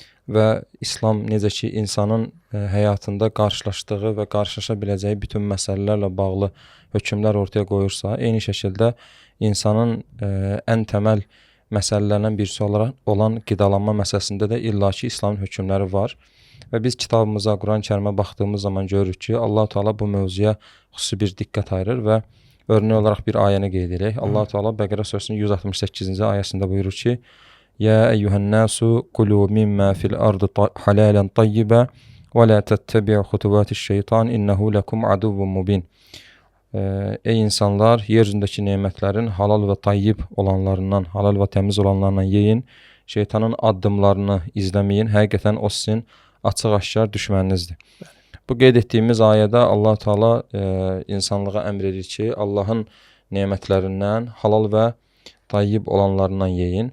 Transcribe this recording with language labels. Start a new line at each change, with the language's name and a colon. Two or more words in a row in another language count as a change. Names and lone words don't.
Azerbaijani: Və İslam necə ki, insanın həyatında qarşılaşdığı və qarşılaşa biləcəyi bütün məsələlərlə bağlı hökmlər ortaya qoyursa, eyni şəkildə insanın ən təməl məsələlərindən birisi olan qidalanma məsələsində də illaki İslamın hökmləri var. Və biz kitabımıza, Quran-Kərimə baxdığımız zaman görürük ki, Allah-u Teala bu mövzuya xüsusi bir diqqət ayırır və örnək olaraq bir ayəni qeyd edək. Allah-u Teala Bəqərə surəsinin 168-ci ayəsində buyurur ki,
Arabic: يا أيها الناس كلوا مما في الأرض حلالا طيبا ولا تتبعوا خطوات الشيطان إنه لكم عدو مبين.
Azerbaijani: Ey insanlar, yer üzündəki nemətlərin halal və tayyib olanlarından, halal və təmiz olanlarından yeyin. Şeytanın addımlarını izləməyin. Həqiqətən o sizin açıq-aşkar düşməninizdir. Bu qeyd etdiyimiz ayədə Allah Teala insanlığa əmr edir ki, Allahın nemətlərindən halal və tayyib olanlarından yeyin.